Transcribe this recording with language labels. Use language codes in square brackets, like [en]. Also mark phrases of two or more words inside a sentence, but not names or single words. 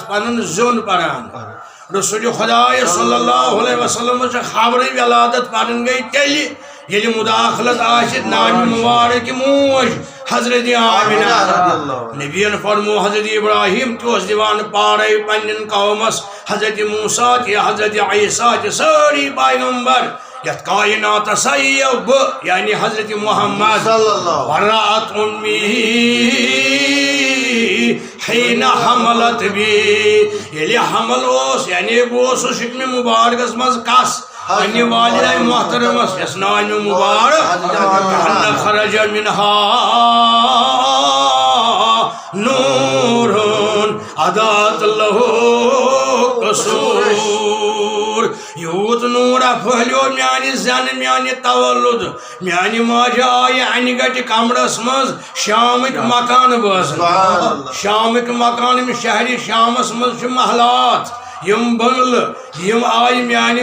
[ks] پنُن زیوٚن پران رسول خدا [ar] صلی اللہ علیہ وسلم [ks] چھِ خبرٕے ولادت پرن گٔے تیٚلہِ ییٚلہِ مُداخلت آسہِ نانہِ مُبارک موج حضرت آمینہ نبیَن فرمو حضرت ابراہیم تہِ اوس دِوان پارے پننٮ۪ن قومس حضرت موسیٰ تہِ حضرت عیسیٰ تہِ سٲری پیغمبر یتھ کائناتس آیو بہٕ یعنی حضرت محمد [ar] ورات امی حین حملت بی [ks] ییٚلہِ حمل اوس یعنی بہٕ اوسُس شکمہِ مُبارکس منٛز کس پننہِ والدہ محترمس یس نانہِ مُبارک [ar] کأن خرج منہا نورٌ اضاءت لہ قصور [ks] یوٗت نوٗرا پھہلیو میانہِ زنہٕ میانہِ تولُد میانہِ ماجہِ آیہِ انہِ گٹہِ کمرس منٛز شامٕکۍ مکان بٲژن شامٕکۍ مکان یِم شہرِ شامس منٛز چھِ محلات یم بنگلہٕ یم آیہِ میانہِ